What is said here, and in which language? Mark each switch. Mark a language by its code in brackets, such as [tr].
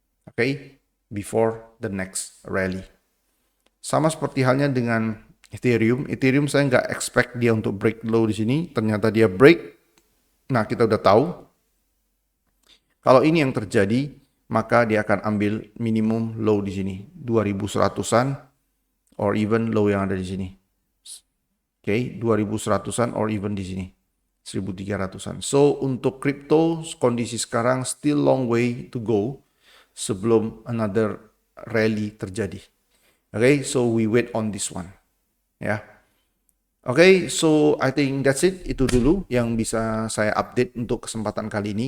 [en] Oke, before the next rally. [id] Sama seperti halnya dengan Ethereum. Ethereum saya nggak expect dia untuk [en] break low [id] di sini. Ternyata dia break. Nah, kita udah tahu. Kalau ini yang terjadi, maka dia akan ambil minimum low di sini. 2.100-an [en] or even low [id] yang ada di sini. Oke, 2.100-an [en] or even [id] di sini. 1.300-an. [en] So, [id] untuk crypto, kondisi sekarang [en] still long way to go sebelum another rally terjadi. Okay, so we wait on this one. Ya. Okay, so I think that's it. [id] Itu dulu yang bisa saya update untuk kesempatan kali ini.